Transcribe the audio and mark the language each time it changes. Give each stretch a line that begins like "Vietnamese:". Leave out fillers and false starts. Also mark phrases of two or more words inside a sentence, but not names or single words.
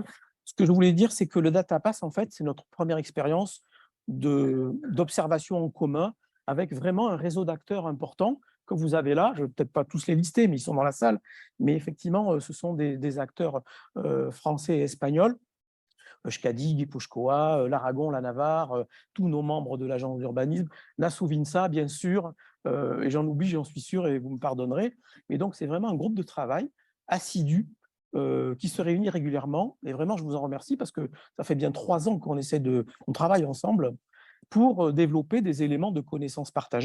French: Ce que je voulais dire, c'est que le DataPass, en fait, c'est notre première expérience d'observation en commun avec vraiment un réseau d'acteurs importants que vous avez là. Je ne vais peut-être pas tous les lister, mais ils sont dans la salle. Mais effectivement, ce sont des acteurs français et espagnols. Euskadi, Guipúzcoa, l'Aragon, la Navarre, tous nos membres de l'agence d'urbanisme, la Souvinsa, bien sûr, et j'en oublie, j'en suis sûr, et vous me pardonnerez. Mais donc, c'est vraiment un groupe de travail assidu qui se réunit régulièrement. Et vraiment, je vous en remercie parce que ça fait bien 3 ans qu'on travaille ensemble pour développer des éléments de connaissances partagées.